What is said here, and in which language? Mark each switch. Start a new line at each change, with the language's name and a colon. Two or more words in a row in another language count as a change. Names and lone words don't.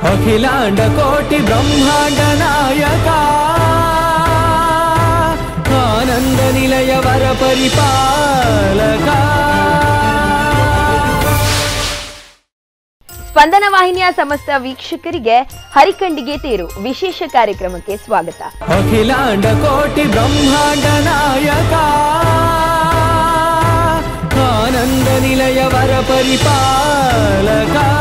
Sanskrit: अखिलांड कोटि ब्रह्मांड नायक आनंद निलय वर परिपालक
Kannada: ಸ್ಪಂದನ ವಾಹಿನಿಯ ಸಮಸ್ತ ವೀಕ್ಷಕರಿಗೆ ಹರಿಕಂಡಿಗೆ ತೇರು ವಿಶೇಷ ಕಾರ್ಯಕ್ರಮಕ್ಕೆ ಸ್ವಾಗತ.
Sanskrit: ಅಖಿಲಾಂಡ ಕೋಟಿ ಬ್ರಹ್ಮಾಂಡ ನಾಯಕ ಆನಂದ ನಿಲಯ ವರ ಪರಿಪಾಲಕ.